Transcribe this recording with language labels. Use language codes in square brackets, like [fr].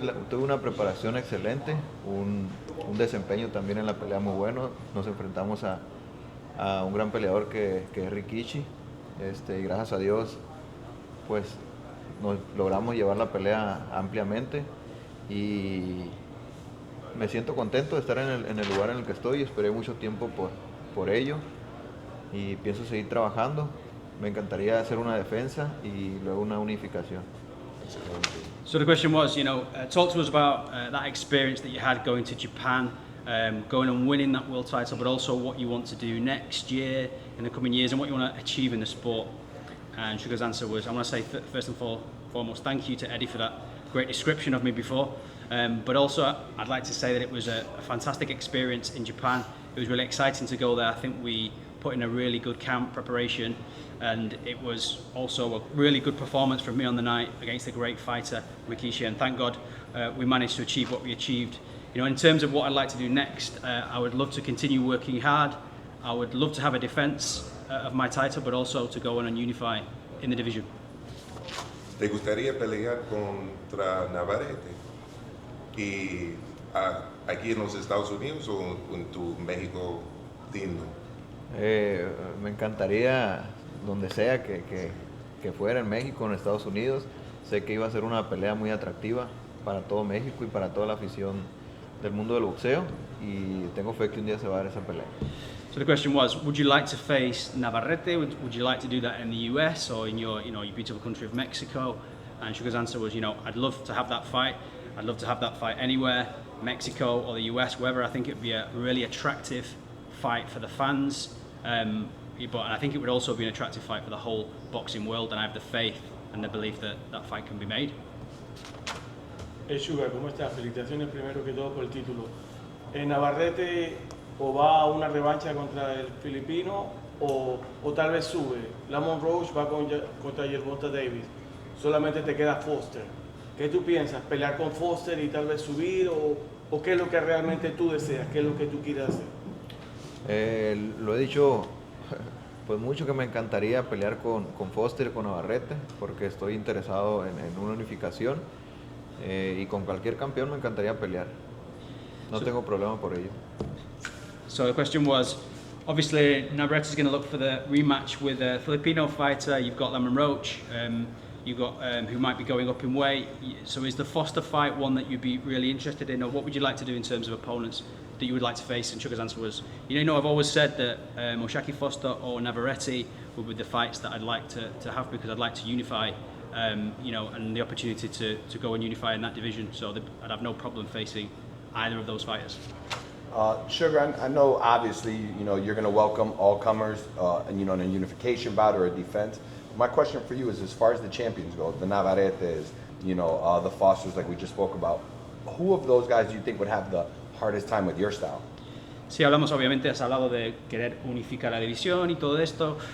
[es] tuve una preparación excelente, un desempeño también en la pelea muy bueno, nos enfrentamos a un gran peleador que es Rikishi, y gracias a Dios pues nos logramos llevar la pelea ampliamente y me siento contento de estar en el lugar en el que estoy, esperé mucho tiempo por ello y pienso seguir trabajando, me encantaría hacer una defensa y luego una unificación. [en] So the question was, talk to us about that experience that you had going to Japan, going and winning that world title, but also what you want to do next year, in the coming years, and what you want to achieve in the sport. And Sugar's answer was, I want to say first and foremost, thank you to Eddie for that great description of me before. But also, I'd like to say that it was a fantastic experience in Japan. It was really exciting to go there. I think we put in a really good camp preparation, and it was also a really good performance from me on the night against a great fighter, Rikishi, and thank God we managed to achieve what we achieved. You know, in terms of what I'd like to do next, I would love to continue working hard. I would love to have a defense of my title, but also to go on and unify in the division. [es] ¿Te gustaría pelear contra Navarrete? ¿Y aquí en los Estados Unidos o en tu México lindo? Me encantaría donde sea que fuera, en México, en Estados Unidos. Sé que iba a ser una pelea muy atractiva para todo México y para toda la afición del mundo del boxeo, y tengo fe que un día se va a dar esa pelea. [en] So the question was, would you like to face Navarrete? Would you like to do that in the US or in your beautiful country of Mexico? And Sugar's answer was, I'd love to have that fight. I'd love to have that fight anywhere, Mexico or the US, wherever. I think it would be a really attractive fight for the fans. But I think it would also be an attractive fight for the whole boxing world, and I have the faith and the belief that that fight can be made. [es] Sugar, ¿cómo estás? Felicitaciones primero que todo por el título. Navarrete o va a una revancha contra el filipino o tal vez sube. Lamont Roach va contra Gervonta Davis. Solamente te queda Foster. ¿Qué tú piensas? ¿Pelear con Foster y tal vez subir? ¿O qué es lo que realmente tú deseas? ¿Qué es lo que tú quieres hacer? Lo he dicho pues mucho, que me encantaría pelear con Foster y con Navarrete, porque estoy interesado en una unificación, y con cualquier campeón me encantaría pelear. No tengo problema por ello. [en] So the question was, obviously Navarrete is going to look for the rematch with a Filipino fighter. You've got Lamont Roach, you've got who might be going up in weight. So is the Foster fight one that you'd be really interested in, or what would you like to do in terms of opponents that you would like to face? And Sugar's answer was, I've always said that Oshaki Foster or Navarrete would be the fights that I'd like to have, because I'd like to unify, and the opportunity to go and unify in that division. So I'd have no problem facing either of those fighters. Sugar, I know obviously, you're going to welcome all comers, in a unification bout or a defense. My question for you is, as far as the champions go, the Navarretes, the Fosters like we just spoke about, who of those guys do you think would have the hardest time with your style? [es] Sí, obviamente has hablado de querer unificar la división y todo esto.